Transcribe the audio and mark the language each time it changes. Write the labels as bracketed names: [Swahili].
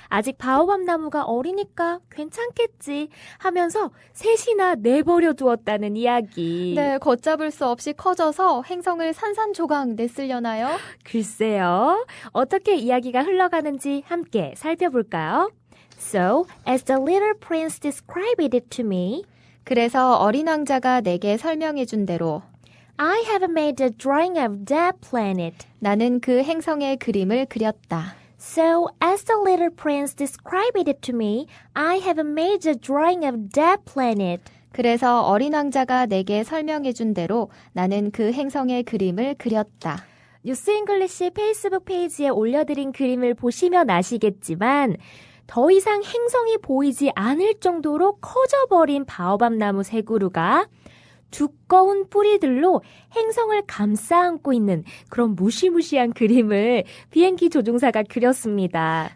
[Korean] 아직 바오밤 나무가 어리니까 괜찮겠지 하면서 셋이나 내버려 두었다는 이야기. 네, 걷잡을 수 없이 커져서 행성을 산산조각 냈으려나요? 글쎄요. 어떻게 이야기가 흘러가는지 함께 살펴볼까요? [English] So, as the little prince described it to me, [Korean] 그래서 어린 왕자가 내게 설명해준 대로 [English] I have made a drawing of that planet. [Korean] 나는 그 행성의 그림을 그렸다. [English] So, as the little prince described it to me, I have made a drawing of that planet. [Korean] 그래서 어린 왕자가 내게 설명해준 대로 나는 그 행성의 그림을 그렸다. 뉴스 잉글리시 페이스북 페이지에 올려드린 그림을 보시면 아시겠지만 더 이상 행성이 보이지 않을 정도로 커져버린 바오밤 나무 세 그루가 두꺼운 뿌리들로 행성을 감싸 안고 있는 그런 무시무시한 그림을 비행기 조종사가 그렸습니다.